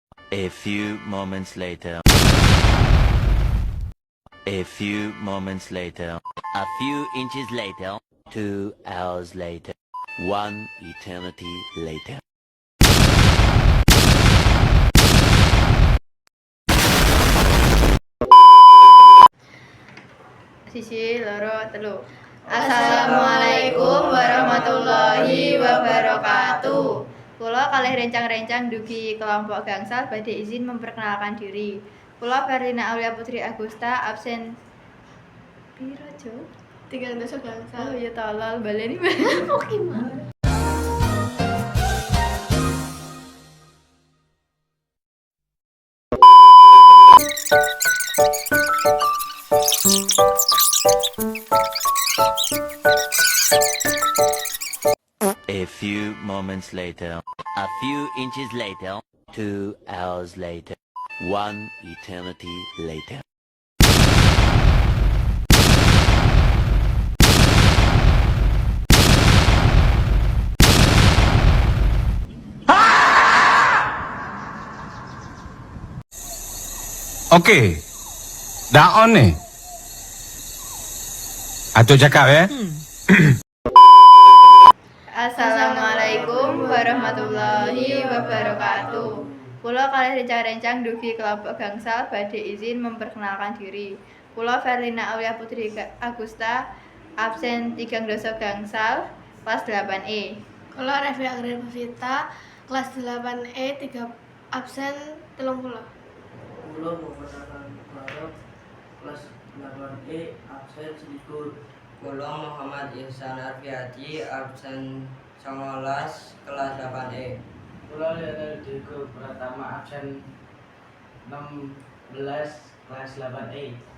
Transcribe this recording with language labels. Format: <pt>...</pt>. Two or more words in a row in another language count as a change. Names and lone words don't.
<en>A few moments later. A few moments later. A few inches later. 2 hours later. 1 eternity later.</en> <jv>Sisi loro telu.</jv> <ar>السلام عليكم ورحمة الله وبركاته.</ar> <jv>Kula kalih rencang-rencang dugi kelompok gangsal badhe izin</jv> <id>memperkenalkan diri.</id> <jv>Kula Ferdina Aulia Putri Agusta absen piro, Jo? 3 gangsal. Oh ya tolol baleni. Oke, Mas.</jv> <en>A few moments later. A few inches later. 2 hours later. 1 eternity later. Okey.</en> <ms>Dah on ni. Atuk cakap ya.</ms> <ar>السلام عليكم ورحمة الله وبركاته.</ar> <jv>Kula kalih rencang-rencang dugi kelompok gangsal badhe izin</jv> <id>memperkenalkan diri.</id> <jv>Kula Ferdina Aulia Putri Agusta absen 3 doso gangsal kelas 8E.</jv> <id>Kalau Revi Agri Vita kelas 8E 3 absen 30.</id> <jv>Kula memperkenalkan kelas 8E absen selikur. Kula Muhammad Ihsan Arfiati absen 19 kelas 8E. Kula Lionel Diego Pratama absen 16 kelas 8E.</jv>